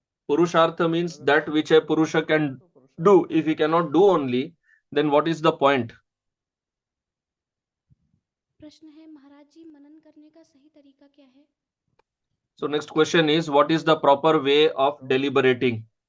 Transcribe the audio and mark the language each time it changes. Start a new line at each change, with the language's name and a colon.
English: Purushartha means that which a purusha can do. If he cannot do only, then what is the point?
Hindi: प्रश्न है, महाराज जी, मनन करने का सही तरीका क्या है?
English: So next question is, what is the proper way of deliberating?